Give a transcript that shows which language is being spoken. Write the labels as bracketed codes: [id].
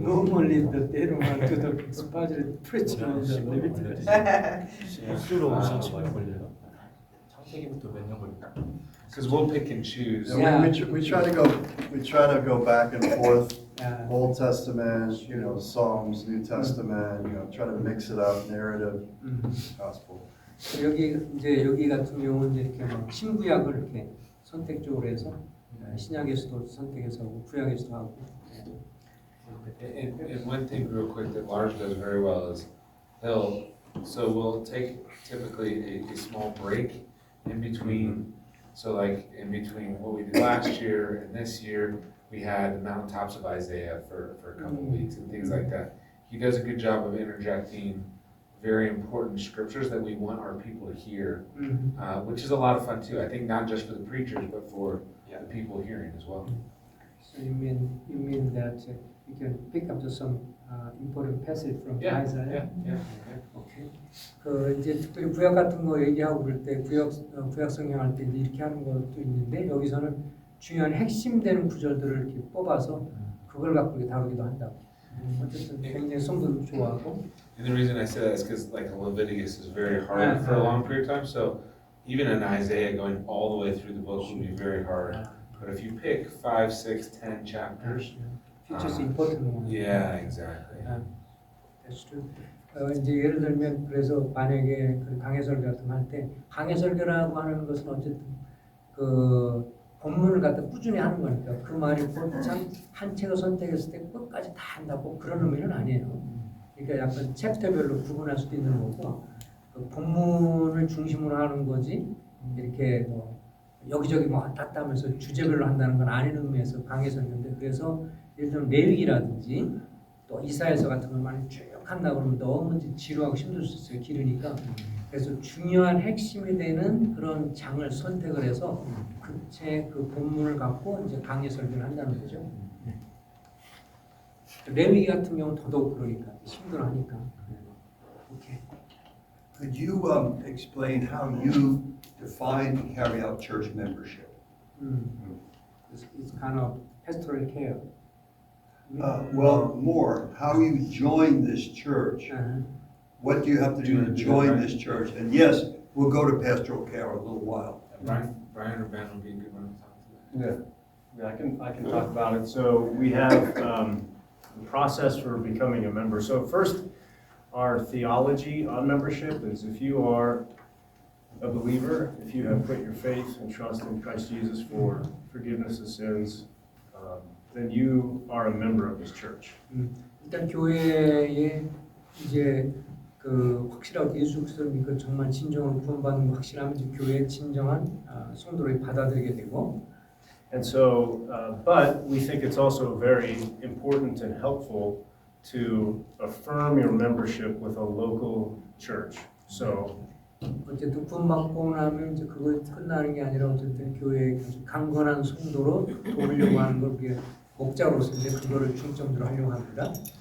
[en] Normally, they don't want to the expository preaching on the Leviticus. [ko] 수로 많이 걸려요. 창세기부터 몇 년 걸릴까? [en] Because we'll pick and choose. Yeah. We try to go back and forth, Yeah. Old Testament, Psalms, New Testament, try to mix it up, narrative, gospel. [ko] 여기 같은 경우는 이렇게 뭐 신구약을 이렇게 선택적으로 해서 신약에서도 선택해서 하고 구약에서도 하고. [en] And one thing real quick that Lars does very well is we'll take typically a small break in between. So like in between what we did last year and this year, we had the mountaintops of Isaiah for a couple of weeks and things like that. He does a good job of interjecting very important scriptures that we want our people to hear, which is a lot of fun too. I think not just for the preachers, but for the people hearing as well. So you mean that you can pick up some important passage from Isaiah? Yeah. Okay. [ko] 그 이제 특별히 구약 같은 거 얘기하고 그럴 때 구약 성경할 때 이제 이렇게 하는 것도 있는데 여기서는 중요한 핵심되는 구절들을 이렇게 뽑아서 그걸 갖고 이렇게 다루기도 한다고. 어쨌든 굉장히 성도들 좋아하고. [en] And the reason I say that is because like Leviticus is very hard for a long period of time. So even in Isaiah, going all the way through the book would be very hard. But if you pick 5, 6, 10 chapters, Features important one. yeah, exactly. That's true. [ko] 이제 예를 들면 그래서 만약에 그 강해설교 같은 거 할 때 강해설교라고 하는 것은 어쨌든 그 본문을 갖다 꾸준히 하는 거니까 그 말이 참 한 책을 선택했을 때 끝까지 다 한다고 그런 의미는 아니에요. 그러니까 약간 챕터별로 구분할 수도 있는 거고 그 본문을 중심으로 하는 거지 이렇게 뭐 여기저기 뭐 왔다 갔다 하면서 주제별로 한다는 건 아닌 의미에서 강해설교인데 그래서 예를 들면 레위기라든지 또 이사야서 같은 걸 많이 쭉 한다 그러면 너무 지루하고 힘들 수 있어요. 길으니까. 그래서 중요한 핵심이 되는 그런 장을 선택을 해서 그 본문을 갖고 이제 강의 설교를 한다는 거죠. 레위기 같은 경우는 더더욱 그러니까 힘들어하니까. [en] 오케이. Could you explain how you define and carry out church membership? It's kind of pastoral care. Well, more, how you join this church. What do you have to do to join this church? And yes, we'll go to pastoral care in a little while. Brian or Ben would be a good one to talk to. Yeah, I can talk about it. So we have the process for becoming a member. So first, our theology on membership is if you are a believer, if you have put your faith and trust in Christ Jesus for forgiveness of sins, then you are a member of this church. [ko] 일단 교회에 이제 그 확실하게 예수 그리스도를 믿고 정말 진정으로 구원받는 거 확실하면 이제 교회의 진정한 성도를 받아들이게 되고. [en] And so, but we think it's also very important and helpful to affirm your membership with a local church. So. [ko] 어쨌든 구원받고 나면 이제 그거 끝나는 게 아니라 어쨌든 교회에 강건한 성도로 도우려고 하는 걸 우리가 목자로서 이제 그거를 중점으로 하려고 합니다.